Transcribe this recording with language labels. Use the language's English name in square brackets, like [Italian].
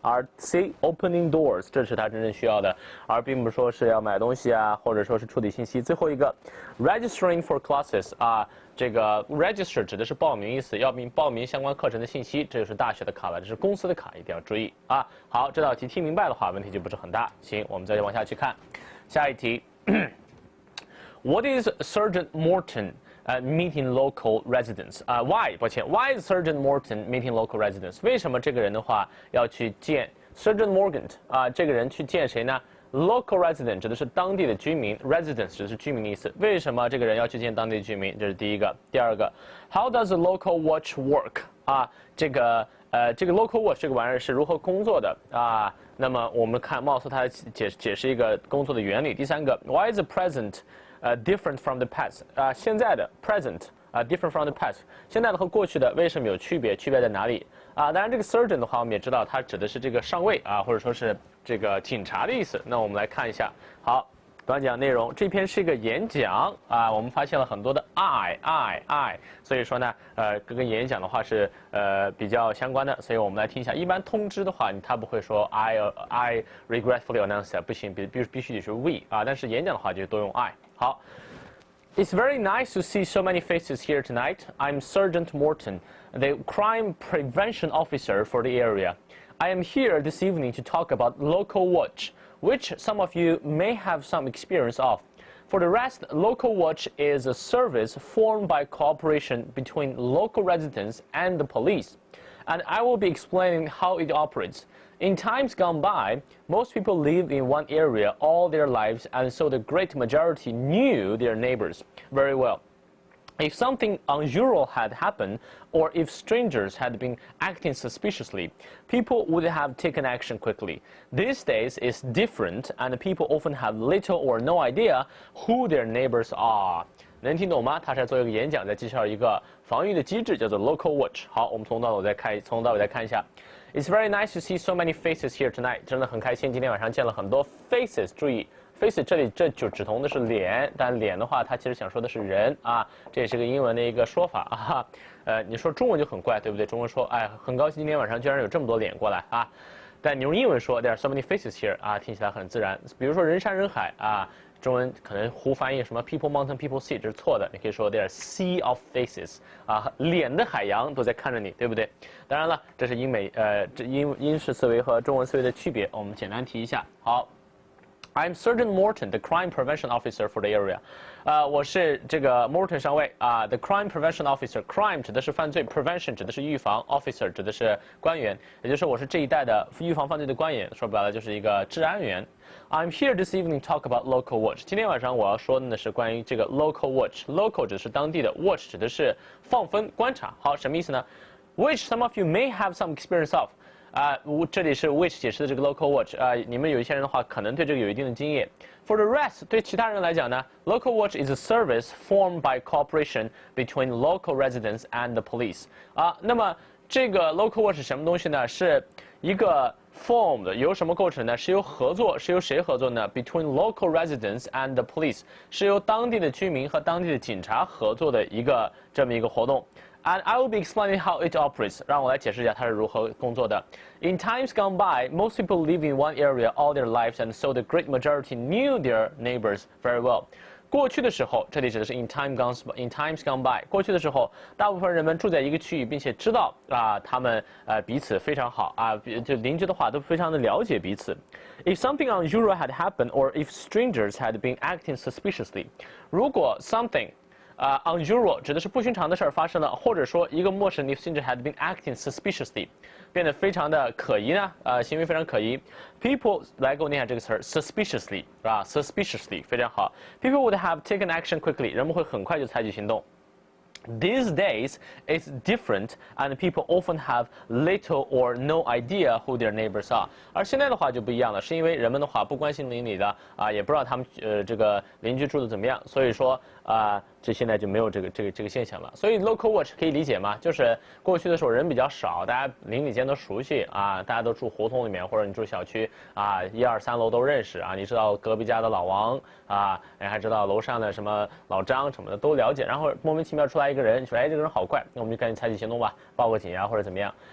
[Chinese] 而 C [English] opening doors [Chinese] 这是它真正需要的，而并不是说是要买东西或者说是处理信息。最后一个 [English] registering for classes [Chinese] 这个 register 指的是报名意思，要报名相关课程的信息，这就是大学的卡了，这是公司的卡，一定要注意好，这道题听明白的话，问题就不是很大。行，我们再往下去看下一题。 [English] What is Sergeant Morton meeting local residents? Why is Sergeant Morton meeting local residents? [Chinese] 为什么这个人的话要去见 Sergeant Morgan 这个人去见谁呢？Local resident 指的是当地的居民 ，residents 指的是居民的意思。为什么这个人要去见当地的居民？这是第一个。第二个 [English] ，How does the local watch work？ [Chinese] 这个 local watch 这个玩意儿是如何工作的那么我们看，貌似它解释一个工作的原理。第三个 ， [English] Why is the present different from the past？ [Chinese] 现在的 [English] present different from the past， [Chinese] 现在的和过去的为什么有区别？区别在哪里？当然这个 surgeon 的话，我们也知道它指的是这个上尉或者说是这个警察的意思。那我们来看一下，好，短讲内容。这篇是一个演讲啊，我们发现了很多的 I， 所以说呢，跟演讲的话是比较相关的，所以我们来听一下。一般通知的话，他不会说 [English] I regretfully announce that， [Chinese] 不行，必须得是 we 啊，但是演讲的话就多用 I。好。 [English] It's very nice to see so many faces here tonight. I'm Sergeant Morton, the crime prevention officer for the area. I am here this evening to talk about Local Watch, which some of you may have some experience of. For the rest, Local Watch is a service formed by cooperation between local residents and the police. And I will be explaining how it operates. In times gone by, most people live in one area all their lives, and so the great majority knew their neighbors very well. If something unusual had happened, or if strangers had been acting suspiciously, people would have taken action quickly. These days it's different, and people often have little or no idea who their neighbors are. [Chinese] 能听懂吗？他是在做一个演讲，在介绍一个防御的机制，叫做 Local Watch。好，我们从头到尾再看一下。 [English] It's very nice to see so many faces here tonight。 [Chinese] 真的很开心，今天晚上见了很多 faces。注意 ，face 这就指同的是脸，但脸的话，它其实想说的是人啊。这也是个英文的一个说法啊。你说中文就很怪，对不对？中文说，哎，很高兴今天晚上居然有这么多脸过来啊。但你用英文说 ， [English] There are so many faces here [Chinese] 啊，听起来很自然。比如说人山人海啊。中文可能胡翻译什么 [English] people mountain people sea [Chinese] 这是错的，你可以说 [English] there are sea of faces [Chinese] 啊，脸的海洋都在看着你，对不对？当然了，这是英式思维和中文思维的区别，我们简单提一下。好。 [English] I'm Sergeant Morton, the crime prevention officer for the area. [Chinese] 我是这个 Morton 上尉啊 [English] ，the crime prevention officer. [Chinese] Crime 指的是犯罪 ，prevention 指的是预防 ，officer 指的是官员，也就是我是这一代的预防犯罪的官员，说白了就是一个治安员。 [English] I'm here this evening to talk about local watch. [Chinese] 今天晚上我要说的呢是关于这个 local watch。local 指的是当地的 ，watch 指的是放风观察。好，什么意思呢 [English] ？Which some of you may have some experience of. [Chinese] 这里是 which 解释的这个 local watch 你们有一些人的话可能对这个有一定的经验。 [English] For the rest， [Chinese] 对其他人来讲呢 [English] ，local watch is a service formed by cooperation between local residents and the police。 [Chinese] 那么这个 local watch 是什么东西呢？是一个 formed 由什么构成呢？是由合作，是由谁合作呢 ？ [English] Between local residents and the police， [Chinese] 是由当地的居民和当地的警察合作的这么一个活动。 [English] And I will be explaining how it operates. [Chinese] 让我来解释一下它是如何工作的。 [English] In times gone by, most people live in one area all their lives, and so the great majority knew their neighbors very well. [Chinese] 过去的时候，这里指的是 [English] in times gone by。 [Chinese] 过去的时候，大部分人们住在一个区域，并且知道他们彼此非常好就邻居的话都非常的了解彼此。 [English] If something unusual had happened, or if strangers had been acting suspiciously， 如果 something unusual [Chinese] 指的是不寻常的事儿发生了，或者说一个陌生人 [English] if stranger had been acting suspiciously， [Chinese] 变得非常的可疑呢，行为非常可疑。 People 来给我念下这个词儿 suspiciously suspiciously 非常好。 [English] People would have taken action quickly， [Chinese] 人们会很快就采取行动。 [English] These days, it's different, and people often have little or no idea who their neighbors are. [Chinese] 而现在的话就不一样了，是因为人们的话不关心邻里的也不知道他们这个邻居住的怎么样，所以说这现在就没有这个现象了。所以 local watch 可以理解吗？就是过去的时候人比较少，大家邻里间都熟悉大家都住胡同里面，或者你住小区1、2、3楼都认识你知道隔壁家的老王你还知道楼上的什么老张什么的都了解，然后莫名其妙出来一个人，你说这个人好怪，那我们就赶紧采取行动吧，报个警或者怎么样。